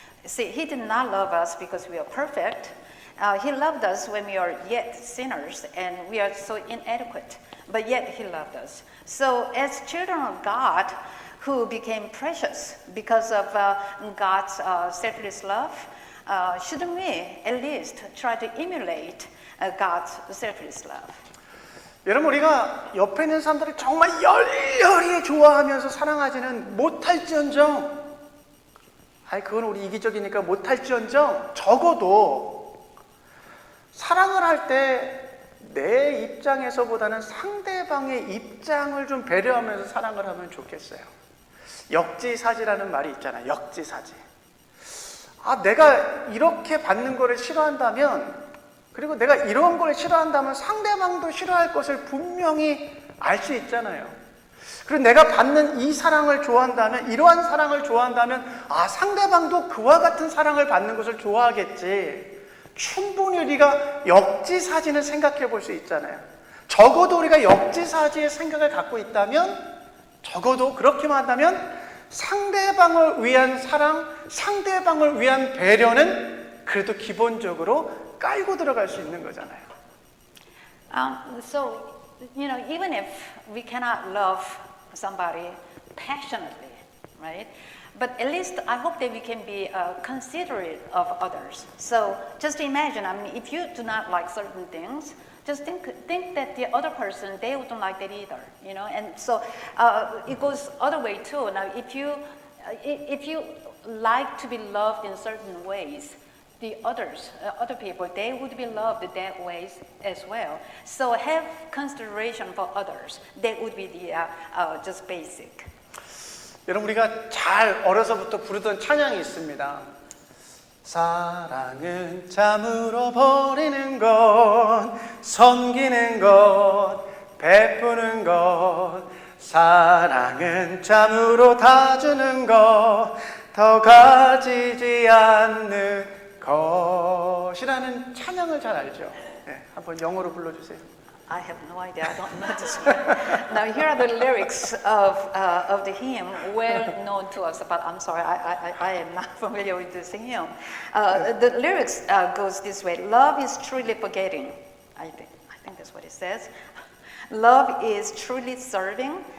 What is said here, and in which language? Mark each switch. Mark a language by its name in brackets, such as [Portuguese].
[English] See, he did not love us because we are perfect. He loved us when we are yet sinners and we are so inadequate, but yet he loved us. So as children of God who became precious because of God's selfless love, shouldn't we at least try to emulate God's selfless love? [Korean] 여러분, 우리가 옆에 있는 사람들을 정말 열렬히 좋아하면서 사랑하지는 못할지언정, 그건 우리 이기적이니까 못할지언정, 적어도 사랑을 할 때 내 입장에서보다는 상대방의 입장을 좀 배려하면서 사랑을 하면 좋겠어요. 역지사지라는 말이 있잖아요. 역지사지. 내가 이렇게 받는 거를 싫어한다면, 그리고 내가 이런 걸 싫어한다면 상대방도 싫어할 것을 분명히 알 수 있잖아요. 그리고 내가 받는 이 사랑을 좋아한다면, 이러한 사랑을 좋아한다면, 상대방도 그와 같은 사랑을 받는 것을 좋아하겠지. 충분히 우리가 역지사지는 생각해 볼 수 있잖아요. 적어도 우리가 역지사지의 생각을 갖고 있다면, 적어도 그렇게만 한다면 상대방을 위한 사랑, 상대방을 위한 배려는 그래도 기본적으로 깔고 들어갈 수 있는 거잖아요. [English] So, even if we cannot love somebody passionately, right? But at least I hope that we can be considerate of others. So just imagine, if you do not like certain things, just think that the other person, they wouldn't like that either, And so it goes other way too. Now, if you like to be loved in certain ways, the other people, they would be loved that way as well. So have consideration for others. That would be the just basic. [Korean] 여러분, 우리가 잘 어려서부터 부르던 찬양이 있습니다. 사랑은 참으로 버리는 것, 섬기는 것, 베푸는 것. 사랑은 참으로 다 주는 것, 더 가지지 않는 것이라는 찬양을 잘 알죠. 네, 한번 영어로 불러주세요. [English] I have no idea. I don't know this one. Now here are the lyrics of the hymn, well known to us. But I'm sorry, I am not familiar with this hymn. The lyrics goes this way: Love is truly forgetting. I think that's what it says. Love is truly serving.